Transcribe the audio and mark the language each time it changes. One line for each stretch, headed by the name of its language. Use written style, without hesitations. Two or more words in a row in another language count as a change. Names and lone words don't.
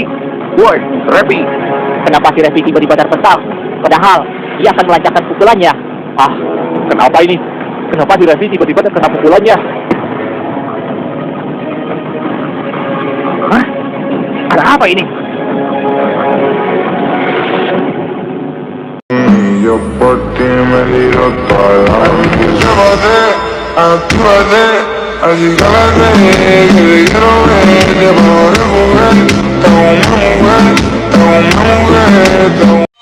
Indonesian: Woi, Repi. Kenapa si Revi tiba-tiba terpental? Padahal dia akan melancarkan pukulannya. Ah, kenapa ini? Kenapa si Revi tiba-tiba terkena pukulannya? Hah? Ada apa ini?
Spanish: Yo por ti me tiro toda la noche. Actívate, acicálate, que te quiero ver, te podré jugar. Tengo una mujer, tengo una mujer, tengo